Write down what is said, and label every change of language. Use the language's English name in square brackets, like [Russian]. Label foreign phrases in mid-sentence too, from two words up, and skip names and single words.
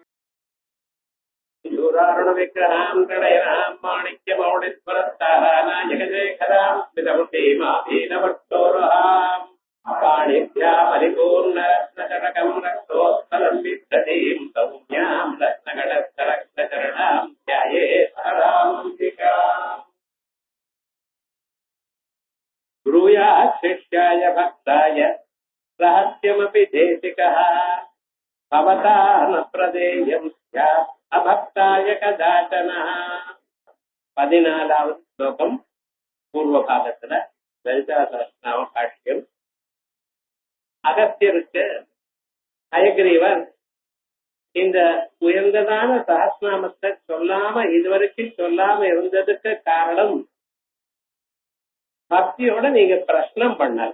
[Sanskrit] विग्रहां प्रणयनां माणिक्यमौलिस्वरस्ताराना जगदेखरां स्मितमुखीमाधीनवक्षोरुहाम् पाणिभ्या परिपूर्णरत्नचटकं रक्तोत्पलं बिभ्रतीं सौम्यां रत्नगणस्थरक्तचरणां ध्यायेत् हराम्बिकाम्। ब्रूयात् शिष्याय भक्ताय रहस्यमपि देशिकः भवता न प्रदेयं स्यात् अभक्ताय कदाचन। [Tamil] 14வது ஸ்லோகம் பூர்வ பாகத்துல லலிதா சஹஸ்ரநாம பாஷ்யம். அகஸ்தியருக்கு ஹயக்ரீவர் இந்த உயர்ந்ததான சஹஸ்ரநாமத்தை இதுவரைக்கும் சொல்லாம இருந்ததுக்கு காரணம் பக்தியோட நீங்க பிரஷ்னம் பண்ணார்.